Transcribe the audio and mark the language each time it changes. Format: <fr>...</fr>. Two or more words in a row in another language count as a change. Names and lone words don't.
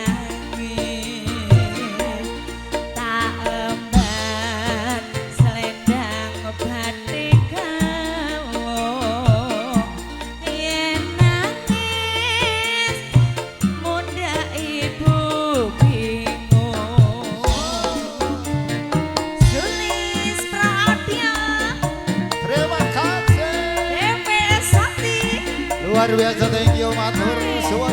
<jv>nangis tak emban selendang batik gawo yen nangis munda ibu bingung Sulis Pradya</jv> <id>Terima kasih. DP Sakti Luar biasa,</id> <en>thank you</en> <jv>matur suwun.</jv>